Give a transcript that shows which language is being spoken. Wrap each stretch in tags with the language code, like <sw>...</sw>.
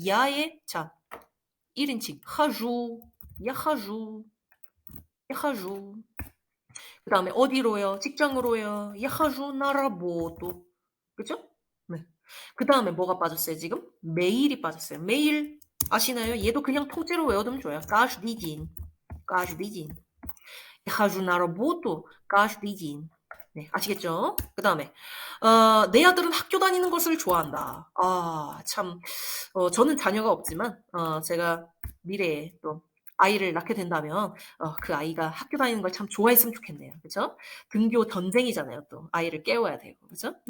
<ko>야에 자 1인칭 하주, 야하주, 야하주. 그 다음에 어디로요? 직장으로요. 야하주 나라보뚜. 그죠? 네. 그 다음에 뭐가 빠졌어요, 지금? 매일이 빠졌어요. 매일 아시나요? 얘도 그냥 통째로 외워두면 좋아요.</ko> <ru>каждый день. каждый день. Я хожу на работу каждый день.</ru> <ko>네, 아시겠죠? 그 다음에 내 아들은 학교 다니는 것을 좋아한다. 아, 참 저는 자녀가 없지만 제가 미래에 또 아이를 낳게 된다면 그 아이가 학교 다니는 걸 참 좋아했으면 좋겠네요. 그죠? 등교 전쟁이잖아요. 또 아이를 깨워야 되고. 그죠?</ko>